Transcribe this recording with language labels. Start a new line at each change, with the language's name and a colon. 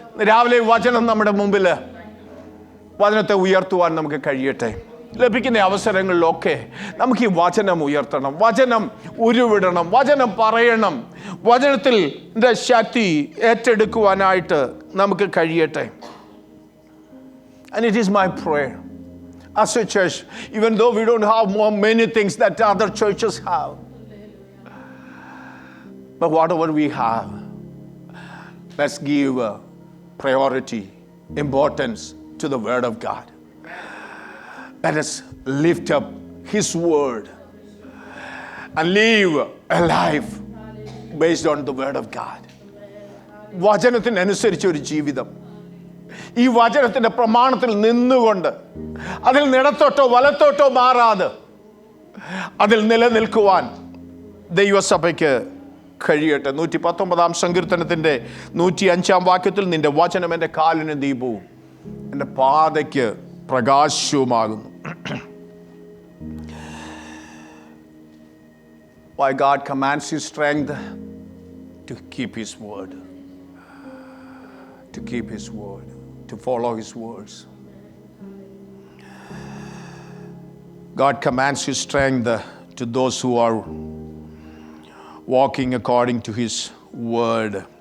Malayalam: രാവിലെ വചനം നമ്മുടെ മുമ്പിൽ, വചനത്തെ ഉയർത്തുവാൻ നമുക്ക് കഴിയട്ടെ. ലഭിക്കുന്ന അവസരങ്ങളിലൊക്കെ നമുക്ക് ഈ വചനം ഉയർത്തണം, വചനം ഉരുവിടണം, വചനം പറയണം, വചനത്തിൽ ശക്തി ഏറ്റെടുക്കുവാനായിട്ട് നമുക്ക് കഴിയട്ടെ.
English: And it is my prayer as a church, even though we don't have many things that other churches have, but whatever we have, let's give priority importance to the Word of God. Let us lift up His Word and live a life based on the Word of God.
Malayalam: വചനത്തിനനുസരിച്ച് ഒരു ജീവിതം, ഈ വചനത്തിൻ്റെ പ്രമാണത്തിൽ നിന്നുകൊണ്ട് അതിൽ ഇടത്തോട്ടോ വലത്തോട്ടോ മാറാതെ അതിൽ നിലനിൽക്കുവാൻ ദൈവസഭയ്ക്ക് കഴിയട്ടെ. 119 സങ്കീർത്തനത്തിൻ്റെ 105 വാക്യത്തിൽ നിന്റെ വചനം എൻ്റെ കാലിന് ദീപവും എൻ്റെ പാതയ്ക്ക് പ്രകാശവുമാകുന്നു.
English: Why God commands His strength to keep His word, to keep His word, to follow His words. God commands His strength to those who are walking according to His word.